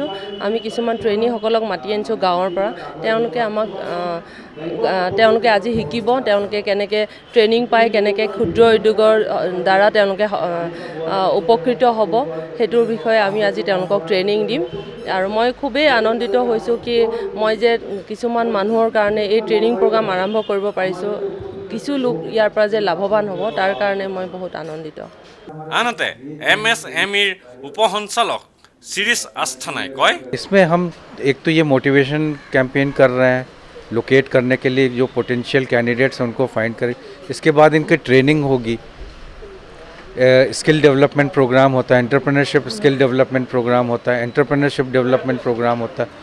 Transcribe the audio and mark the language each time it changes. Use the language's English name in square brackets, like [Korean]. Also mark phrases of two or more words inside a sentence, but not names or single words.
[Assamese] আমি কিছুমান ট্ৰেইনীসকলক মাতি আনিছোঁ গাঁৱৰ পৰা। তেওঁলোকে আজি শিকিব, তেওঁলোকে কেনেকৈ ট্ৰেইনিং পায়, কেনেকৈ ক্ষুদ্ৰ উদ্যোগৰ দ্বাৰা তেওঁলোকে উপকৃত হ'ব, সেইটোৰ বিষয়ে আমি আজি তেওঁলোকক ট্ৰেইনিং দিম। আৰু মই খুবেই আনন্দিত হৈছোঁ কি মই যে কিছুমান মানুহৰ কাৰণে এই [English] training program [Assamese] আৰম্ভ কৰিব পাৰিছোঁ, কিছু লোক ইয়াৰ পৰা যে লাভৱান হ'ব তাৰ কাৰণে মই বহুত আনন্দিত। আনহাতে MSMEৰ উপসঞ্চালক शिरीष आस्थानाय कय, [Hindi] इसमें हम एक तो ये [English] motivation campaign [Hindi] कर रहे हैं, लोकेट करने के लिए जो [English] potential candidates [Hindi] उनको फाइंड करें। इसके बाद इनकी ट्रेनिंग होगी, [English] skill development program [Hindi] होता है, [English] entrepreneurship skill development program [Hindi] होता है, [English] entrepreneurship development program [Hindi] होता है।